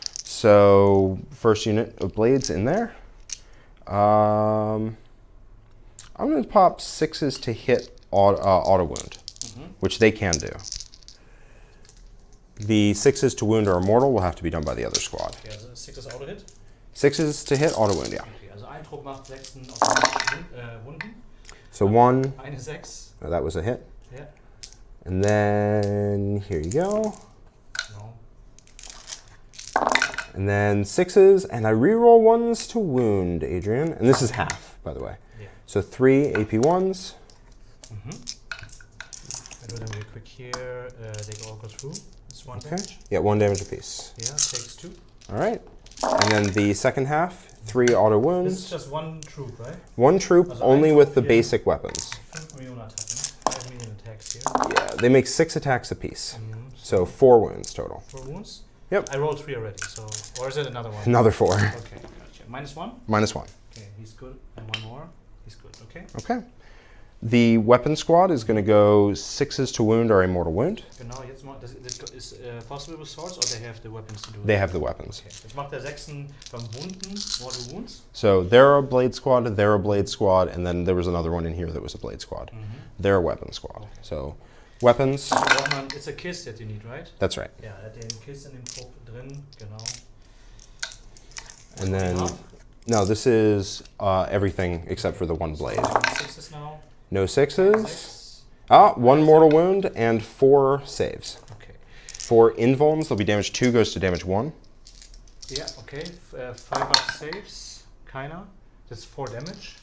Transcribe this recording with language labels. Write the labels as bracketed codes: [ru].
[en] So first unit of blades in there. I'm going to pop 6s to hit auto wound, which they can do. The 6s to wound are immortal. Will have to be done by the other squad. [de] Okay, also 6 ist Auto Hit. [en] 6s to hit auto wound, yeah. [de] Okay, also ein Trupp macht 6 automatisch Wunden. [en] So 1. [de] Eine 6. [en] Oh, that was a hit. Yeah. And then here you go. No. And then 6s, and I reroll 1s to wound, Adrian. And this is half, by the way. Yeah. So 3 AP1s. I do them real quick here. They all go through. It's 1 Okay. damage. Yeah, 1 damage apiece. Yeah, takes 2. All right. And then the second half, 3 auto This is wounds. just 1 troop, right? 1 troop, [de] Also [en] only [de] ein [en] with [de] Trupp [en] the [de] hier. [en] basic weapons. [de] 5 Millionen Attacken. [en] 5 million attacks here. Yeah, they make 6 attacks apiece. So 4 wounds total. 4 wounds? Yep. I rolled 3 already, so. Or is it another one? Another 4. Okay, gotcha. -1? -1. Okay, he's good. And 1 more. He's good, okay? Okay. The weapon squad is going to go 6s to wound or a mortal wound. [de] Genau, jetzt ist [en] possible with swords, or they have the weapons to do They it? have the weapons. Okay. [de] Jetzt macht der 6 beim Wunden, Mortal Wounds. [en] So they're a blade squad, they're a blade squad, and then there was another one in here that was a blade squad. They're a weapon squad. Okay. So weapons, It's a kiss that you need, right? that's right. [de] Ja, er hat den Kiss in dem Trupp drin, genau. [en] And then, Half. no, this is everything except for the 1 blade. 6s now. No 6s. 6. 1 mortal wound and 4 saves. Okay. For invulns, they'll be damage 2 goes to damage 1. Yeah, okay. 5 up saves. [de] Keiner. [en] That's 4 damage.